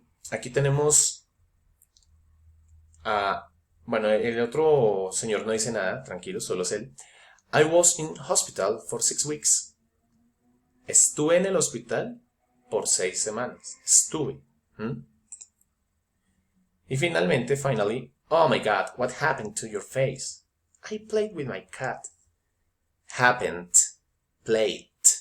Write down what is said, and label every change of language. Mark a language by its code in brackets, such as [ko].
[es] Aquí tenemos bueno, el otro señor no dice nada, tranquilo, solo es él. [en] I was in hospital for 6 weeks. [es] Estuve en el hospital por 6 semanas. Estuve. Y finalmente, [en] oh my God, what happened to your face? I played with my cat. Happened, played.